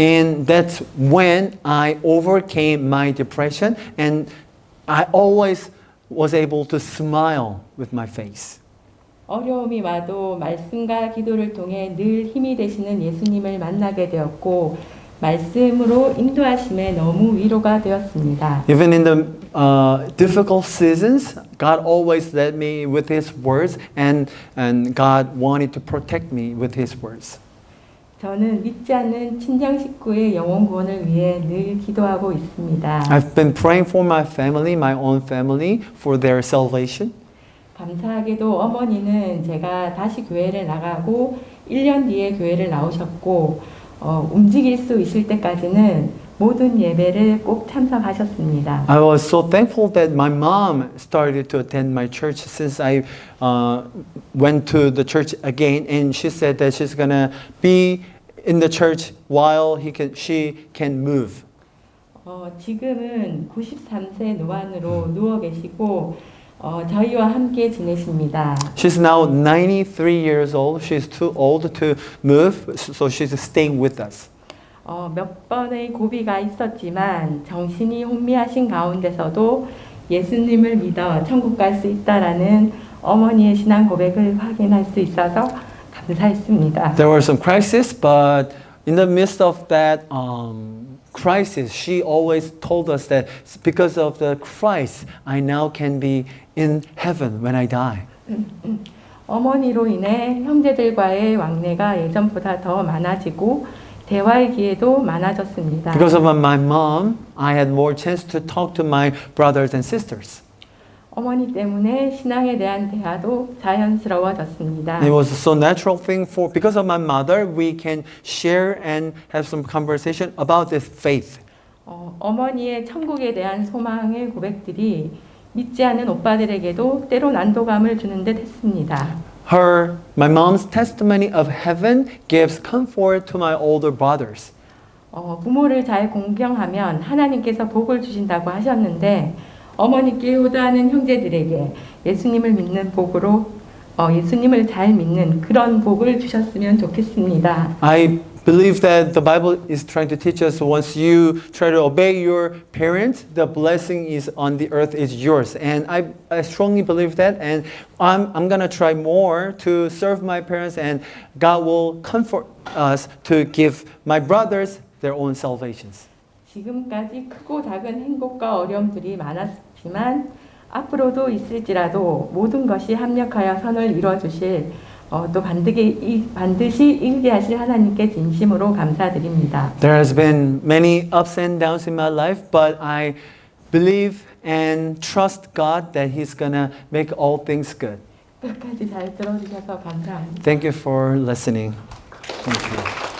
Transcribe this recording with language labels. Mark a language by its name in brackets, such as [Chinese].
[English] And that's when I overcame my depression, and I always was able to smile with my face. [Korean] 어려움이 와도 말씀과 기도를 통해 늘 힘이 되시는 예수님을 만나게 되었고 말씀으로 인도하심에 너무 위로가 되었습니다. [English] Even in the difficult seasons, God always led me with His words, and God wanted to protect me with His words. [Korean] 저는 믿지 않는 친정 식구의 영혼 구원을 위해 늘 기도하고 있습니다. [English] I've been praying for my family, my own family, for their salvation. [Korean] 감사하게도 어머니는 제가 다시 교회를 나가고 1년 뒤에 교회를 나오셨고 움직일 수 있을 때까지는 모든 예배를 꼭 참석하셨습니다. [English] I was so thankful that my mom started to attend my church since I went to the church again, and she said that she's gonna be in the church while she can move. [Korean] 지금은 93세 노안으로 누워 계시고 저희와 함께 지내십니다. [English] She's now 93 years old. She's too old to move, so she's staying with us. [Korean] 몇 번의 고비가 있었지만 정신이 혼미하신 가운데서도 예수님을 믿어 천국 갈 수 있다라는 어머니의 신앙 고백을 확인할 수 있어서 감사했습니다. [English] There were some crises, but in the midst of that crisis, she always told us that because of the Christ, I now can be in heaven when I die. [Korean] 어머니로 인해 형제들과의 왕래가 예전보다 더 많아지고 대화의 기회도 많아졌습니다. [English] Because of my mom, I had more chance to talk to my brothers and sisters. [Korean] 어머니 때문에 신앙에 대한 대화도 자연스러워졌습니다. [English] It was a so natural thing because of my mother, we can share and have some conversation about this faith. [Korean] 어머니의 천국에 대한 소망의 고백들이 믿지 않는 오빠들에게도 때로 난도감을 주는 듯 했습니다. [English] My mom's testimony of heaven gives comfort to my older brothers. [Korean] 부모를 잘 공경하면 하나님께서 복을 주신다고 하셨는데 어머니께 효도하는 형제들에게 예수님을 믿는 복으로 예수님을 잘 믿는 그런 복을 주셨으면 좋겠습니다. [English] I believe that the Bible is trying to teach us once you try to obey your parents, the blessing is on the earth is yours. And I strongly believe that. And I'm going to try more to serve my parents, and God will comfort us to give my brothers their own salvations. [Korean] 지금까지 크고 작은 행복과 어려움들이 많았지만 앞으로도 있을지라도 모든 것이 합력하여 선을 이루어 주실 또 반드시 이루게 하실 하나님께 진심으로 감사드립니다. [English] There has been many ups and downs in my life, but I believe and trust God that He's gonna make all things good. [Korean] 끝까지 잘 들어주셔서 감사합니다. [English] Thank you for listening. Thank you.